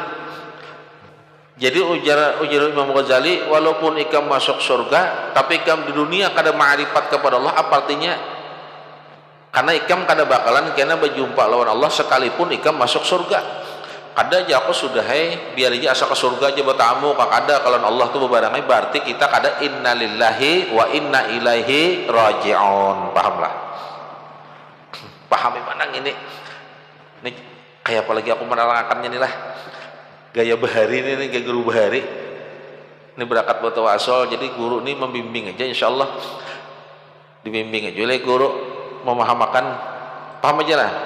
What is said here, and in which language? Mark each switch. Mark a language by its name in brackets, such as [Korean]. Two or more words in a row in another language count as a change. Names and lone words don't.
[Banjar] Jadi ujar Imam Ghazali, walaupun ikam masuk surga, tapi ikam di dunia kada ma'rifat kepada Allah, apa artinya? Karena ikam kada bakalan kena berjumpa lawan Allah sekalipun ikam masuk surga. Kada aja aku sudah biar aja asa ke surga aja bertamu, kada kalau Allah tuh bebarengan, berarti kita kada [Arabic] إنا لله وإنا إليه راجعون. [Banjar] Pahamlah? Pahami mana ini? Ini kayak apalagi aku menerangkannya nih lah. gaya bahari ini gaya guru bahari ini berangkat buat tawassul. Jadi guru ini membimbing aja, insyaallah dibimbing aja oleh guru, memahamakan, paham aja lah.